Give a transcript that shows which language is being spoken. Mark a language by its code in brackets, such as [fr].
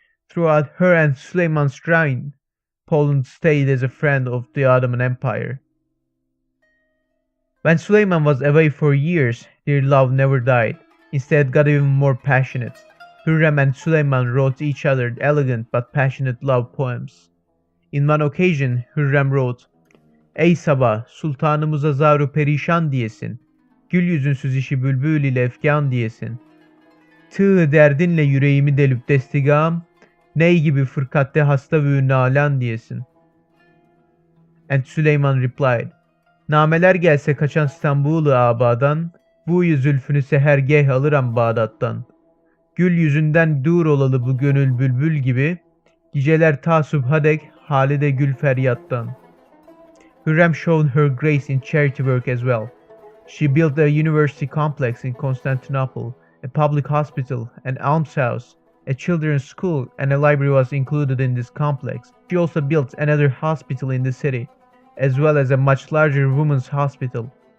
[en] Throughout her and Suleiman's reign, Poland stayed as a friend of the Ottoman Empire. When Suleiman was away for years, their love never died. Instead, got even more passionate. Hürrem and Suleiman wrote each other elegant but passionate love poems. In one occasion, Hürrem wrote, [tr] "Ey sabah, sultanımıza zaru perişan diyesin. Gül yüzünsüz işi bülbül ile efkan diyesin. Tığ derdinle yüreğimi delip destigam, ney gibi fırkatte hasta ve nalan diyesin." [en] And Suleiman replied, [tr] "Nameler gelse kaçan İstanbul'u abadan, bu zülfünü sehergeh alırım Bağdat'tan. Gül yüzünden dur olalı bu gönül bülbül gibi, geceler ta subhadek halide gül feryattan." [en] Hürrem showed her grace in charity work as well. She built a university complex in Constantinople, a public hospital, an almshouse, a children's school, and a library was included in this complex. She also built another hospital in the city, as well as a much larger women's hospital.